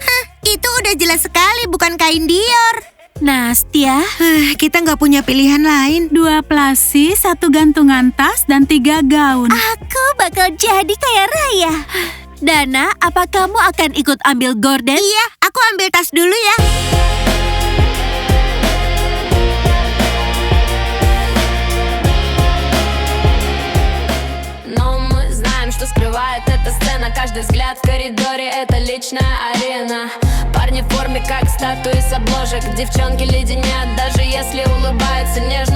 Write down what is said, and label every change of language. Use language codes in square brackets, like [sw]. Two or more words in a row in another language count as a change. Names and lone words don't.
[id] Itu udah jelas sekali bukan kain Dior. Nastia, Kita nggak punya pilihan lain. 2 plasi, 1 gantungan tas, dan 3 gaun. aku bakal jadi kaya raya. Dana, apa kamu akan ikut ambil gorden? Iya, aku ambil tas dulu ya. [ru] Но мы знаем, что скрывает эта сцена. Каждый взгляд в коридоре — это личная арена. Парни в форме, как статуи с обложек. Девчонки леденят, даже если улыбаются нежно.